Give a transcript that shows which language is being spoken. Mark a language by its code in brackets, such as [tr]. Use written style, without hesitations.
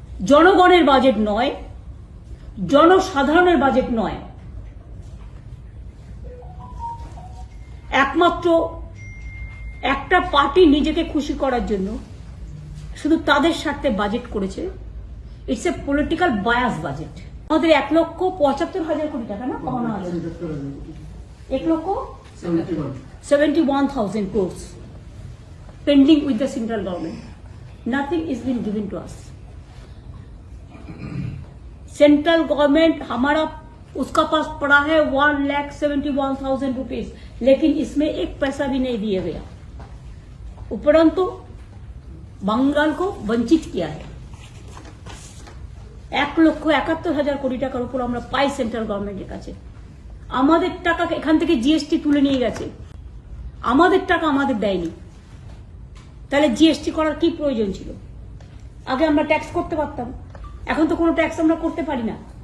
[bn] জনগণের বাজেট নয়, জনসাধারণের বাজেট নয়, একমাত্র একটা পার্টি নিজেকে খুশি করার জন্য শুধু তাদের স্বার্থে বাজেট করেছে। [en] It's a political bias budget. [bn] আমাদের 1,75,000 কোটি টাকা না, [en] 1,71,000 crores pending with the central government. Nothing is been given to us. [hi] Central government हमारा उसका पास पड़ा है 1,71,000 रुपीज, लेकिन इसमें एक पैसा भी नहीं दिया गया। उपरंतु बंगाल को वंचित किया है। [bn] 1,71,000 কোটি টাকার উপর আমরা পাই সেন্ট্রাল গভর্নমেন্টের কাছে। আমাদের টাকা এখান থেকে জিএসটি তুলে নিয়ে গেছে, আমাদের টাকা আমাদের দেয়নি। তাহলে জিএসটি করার কি প্রয়োজন ছিল? আগে আমরা ট্যাক্স করতে পারতাম, এখন তো কোনো ট্যাক্স আমরা করতে পারি না।